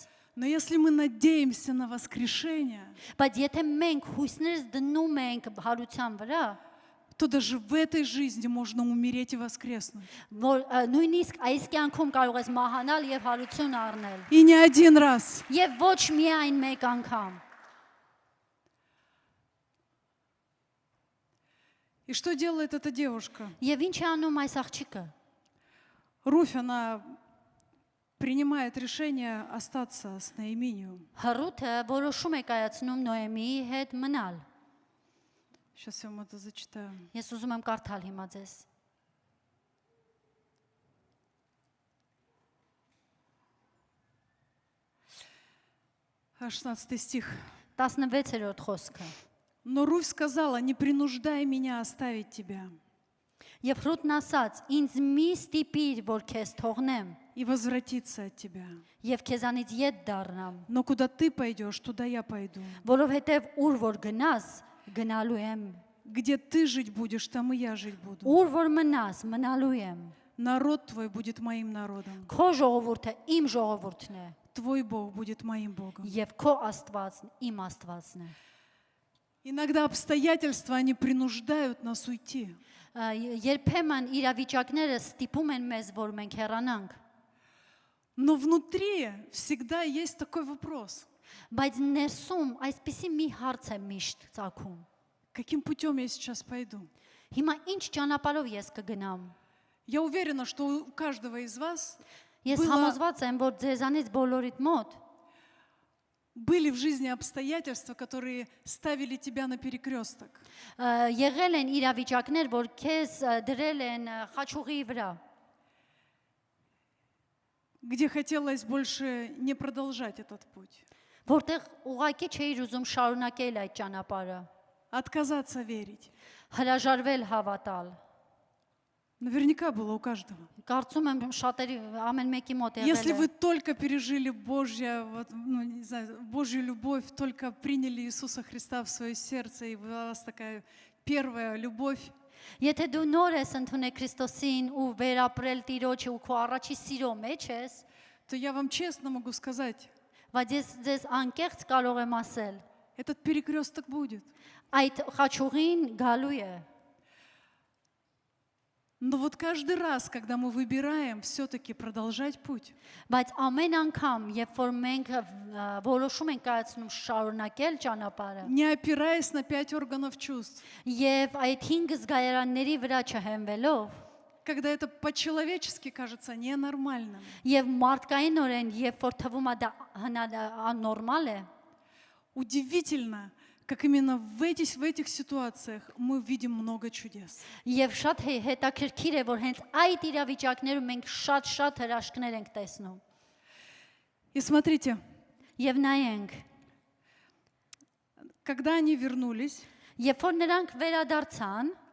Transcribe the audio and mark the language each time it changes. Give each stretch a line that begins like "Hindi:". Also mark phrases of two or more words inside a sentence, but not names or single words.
Russian: Но если мы надеемся на воскрешение,
Armenian: Բայց եթե մենք հույսներս դնում ենք հարության վրա,
Russian: то даже в этой жизни можно умереть и воскреснуть.
Armenian: որ նույնիսկ այս կյանքում կարող ես մահանալ եւ հարություն առնել։
Russian: И не один раз.
Armenian: Եվ ոչ միայն մեկ անգամ։
Russian: И что делает эта девушка?
Armenian: Եվ ինչ է անում այս աղջիկը։
Russian: Руфь, она принимает решение остаться с Наиминием.
Armenian: Հռութը որոշում է կայացնում Նոեմիի հետ մնալ։
Russian: Сейчас я вам это зачитаю.
Armenian: Ես ուզում եմ կարդալ հիմա ձեզ։
Russian: А 16 стих.
Armenian: 16-րդ խոսքը։
Russian: Но Руфь сказала: не принуждай меня оставить тебя
Armenian: Եվ Ռութն ասաց. Ինձ մի ստիպիր, որ քեզ թողնեմ
Russian: и возвратиться от тебя.
Armenian: եւ քեզանից ետ դառնամ,
Russian: Но куда ты пойдешь, туда я пойду.
Armenian: որովհետեւ ուր որ գնաս, գնալու եմ։
Russian: Где ты жить будешь, там и я жить буду.
Armenian: Ուր որ մնաս, մնալու եմ։
Russian: Народ твой будет моим народом.
Armenian: Քո ժողովուրդը իմ ժողովուրդն է
Russian: Твой Бог будет моим Богом.
Armenian: եւ քո Աստվածն իմ Աստվածն է։
Russian: Иногда обстоятельства, они принуждают нас уйти.
Armenian: Երբեմն իրավիճակները ստիպում են մեզ, որ մենք հեռանանք,
Russian: Но внутри всегда есть такой вопрос.
Armenian: բայց ներսում այսպիսի մի հարց է միշտ ծագում։
Russian: Каким путем я сейчас пойду?
Armenian: Հիմա ինչ ճանապարհով ես կգնամ։
Russian: Я уверена, что у каждого из вас
Armenian: Ես համոզված եմ, որ ձեզանից բոլորիդ մոտ
Russian: были в жизни обстоятельства, которые ставили тебя на перекресток.
Armenian: եղել են իրավիճակներ, որ քեզ դրել են խաչուղի վրա,
Russian: Где хотелось больше не продолжать этот путь.
Armenian: որտեղ ուղղակի չէիր ուզում շարունակել այդ ճանապարհը,
Russian: Отказаться верить.
Armenian: հրաժարվել հավատալ։
Russian: Наверняка было у каждого.
Armenian: Կարծում եմ շատերի ամեն մեկի մոտ
Russian: Если
Armenian: եղել
Russian: вы
Armenian: է։
Russian: только пережили не знаю, Божью любовь, только приняли Иисуса Христа в свое сердце, и у вас такая первая любовь,
Armenian: Եթե դու նոր ես ընդունել Քրիստոսին ու վերապրել Տիրոջը ու քո առաջի սիրո մեջ ես,
Russian: то я вам честно могу сказать,
Armenian: բայց ես ձեզ անկեղծ կարող եմ ասել,
Russian: этот перекресток будет.
Armenian: այդ խաչուղին գալու է։
Russian: Но вот каждый раз, когда мы выбираем все-таки продолжать путь,
Armenian: Բայց ամեն անգամ, երբ որ մենք որոշում ենք կայացնում շարունակել ճանապարհը,
Russian: не опираясь на 5 органов чувств,
Armenian: եւ այդ 5 զգայարանների վրա չհենվելով,
Russian: когда это по-человечески кажется ненормальным,
Armenian: եւ մարդկայինորեն, երբ որ թվում է դա աննորմալ է,
Russian: удивительно, как именно в этих ситуациях мы видим много чудес.
Armenian: եւ շատ հետաքրքիր է, որ հենց այդ իրավիճակներում մենք շատ հրաշքներ ենք տեսնում։
Russian: И смотрите,
Armenian: Եվ նայենք,
Russian: когда они вернулись,
Armenian: երբ որ նրանք վերադարձան,